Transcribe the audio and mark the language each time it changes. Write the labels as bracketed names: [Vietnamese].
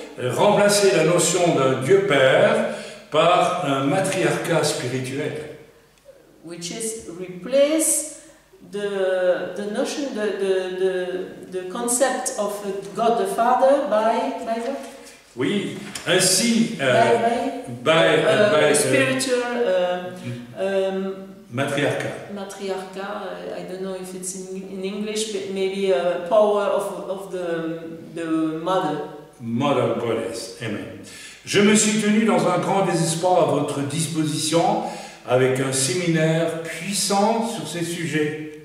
[French] Remplacer la notion d'un Dieu Père par un matriarcat spirituel. [English] Which is replace the notion, the concept of God the Father by what? [French] Oui, ainsi [English] by spiritual [French] matriarcat. [English] I don't know if it's in English, but maybe a power of the mother. Mother Goddess. Amen. [French] Je me suis tenu dans un grand désespoir à votre disposition avec un séminaire puissant sur ces sujets.